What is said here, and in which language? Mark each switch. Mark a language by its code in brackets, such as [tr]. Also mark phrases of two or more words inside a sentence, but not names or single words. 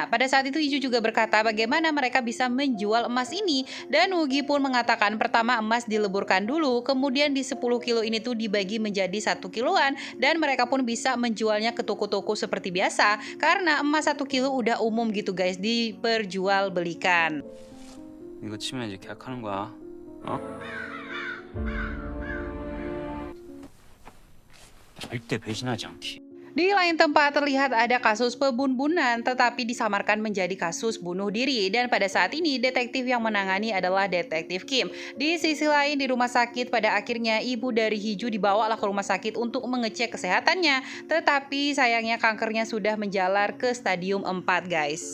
[id] Pada saat itu Hiju juga berkata bagaimana mereka bisa menjual emas ini dan Wugi pun mengatakan pertama emas dileburkan dulu, kemudian di 10 kilo ini tuh dibagi menjadi 1 kiloan dan mereka pun bisa menjualnya ke toko-toko seperti biasa karena emas 1 kilo udah umum gitu guys diperjualbelikan. [ko] 이거 치면 이제 계약하는 거야. 어? 절대 배신하지 않기. [id] Di lain tempat terlihat ada kasus pembunuhan tetapi disamarkan menjadi kasus bunuh diri dan pada saat ini detektif yang menangani adalah detektif Kim. Di sisi lain di rumah sakit pada akhirnya ibu dari Hiju dibawalah ke rumah sakit untuk mengecek kesehatannya, tetapi sayangnya kankernya sudah menjalar ke stadium 4 guys.